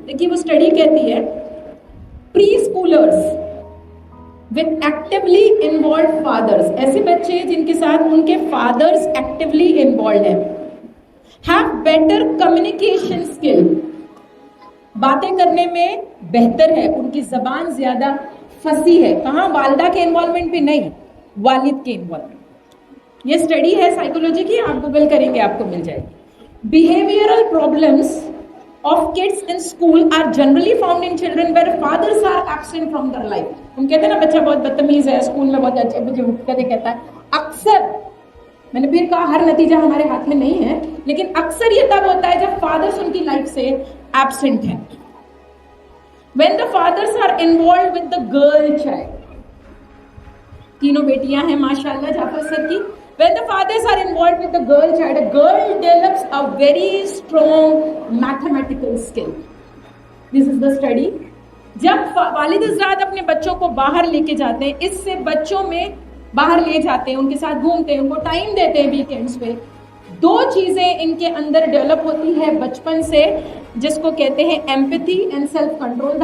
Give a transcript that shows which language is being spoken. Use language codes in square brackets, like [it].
[hi] देखिए वो स्टडी कहती है, pre schoolers [en] with actively involved fathers, [hi] ऐसे बच्चे जिनके साथ उनके [en] fathers actively involved [hi] हैं, [en] have better communication skill, [hi] बातें करने में बेहतर है, उनकी जबान ज्यादा फसी है. कहाँ? वालिदा के इन्वॉल्वमेंट पे नहीं, वालिद के इन्वॉल्वमेंट. ये स्टडी है साइकोलॉजी की, आप गूगल करेंगे आपको मिल जाएगी. [en] Behavioural problems of kids in school are generally found in children where fathers are absent from their life. [hi] हम कहते हैं ना बच्चा बहुत बदतमीज है, स्कूल में बहुत अच्छे कदे कहता है. अक्सर, मैंने फिर कहा हर नतीजा हमारे हाथ में नहीं है, लेकिन अक्सर ये तब होता है जब फादर्स उनकी लाइफ से एब्सेंट हैं. [en] When the fathers are involved with the girl child, [hi] तीनों बेटियां हैं माशाल्लाह जाफर सर की. [en] When the fathers are involved with the girl child, a girl develops a very strong mathematical skill. This is the study. [hi] जब वालिद हज़रात अपने बच्चों को बाहर लेके जाते हैं, इससे बच्चों में बाहर ले जाते हैं, उनके साथ घूमते हैं, उनको टाइम देते हैं वीकेंड्स पे, दो चीजें इनके अंदर डेवलप होती है बचपन से, जिसको कहते हैं [en] Empathy and self control.